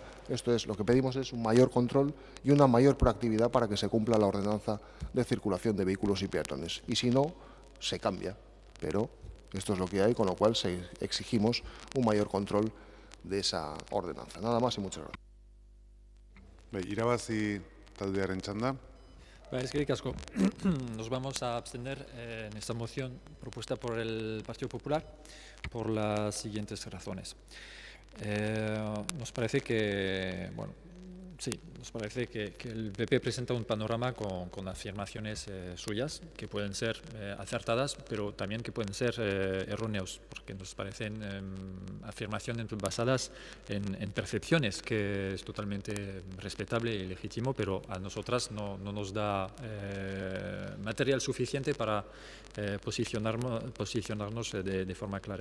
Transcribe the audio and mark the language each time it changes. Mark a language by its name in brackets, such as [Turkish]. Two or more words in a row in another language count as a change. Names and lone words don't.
[Spanish] Esto es, lo que pedimos es un mayor control y una mayor proactividad para que se cumpla la ordenanza de circulación de vehículos y peatones. Y si no, se cambia, pero esto es lo que hay, con lo cual exigimos un mayor control de esa ordenanza. Nada más y muchas gracias. [Basque] Irabazi taldearen txanda. Eskerrik asko. [Spanish] Nos vamos a abstener en esta moción propuesta por el Partido Popular por las siguientes razones. Nos parece que, bueno, sí, nos parece que el PP presenta un panorama con afirmaciones suyas que pueden ser acertadas, pero también que pueden ser erróneos, porque nos parecen afirmaciones basadas en percepciones, que es totalmente respetable y legítimo, pero a nosotras no nos da material suficiente para posicionarnos de forma clara.